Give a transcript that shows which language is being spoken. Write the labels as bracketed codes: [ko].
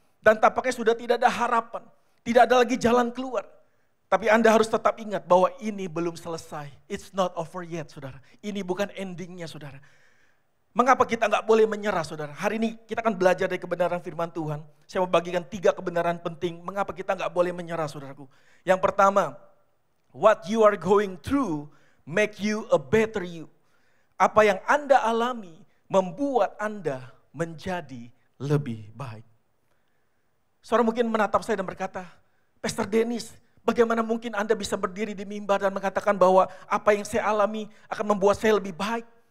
[id] Dan tampaknya sudah tidak ada harapan. Tidak ada lagi jalan keluar. Tapi Anda harus tetap ingat bahwa ini belum selesai. [en] It's not over yet [id] saudara. Ini bukan endingnya saudara. Mengapa kita nggak boleh menyerah saudara? Hari ini kita akan belajar dari kebenaran firman Tuhan. Saya mau bagikan 3 kebenaran penting. Mengapa kita nggak boleh menyerah saudaraku? Yang pertama, [en] what you are going through make you a better you. [id] Apa yang Anda alami membuat Anda menjadi lebih baik. Saudara mungkin menatap saya dan berkata, Pastor Dennis, bagaimana mungkin Anda bisa berdiri di mimbar dan mengatakan bahwa apa yang saya alami akan membuat saya lebih baik?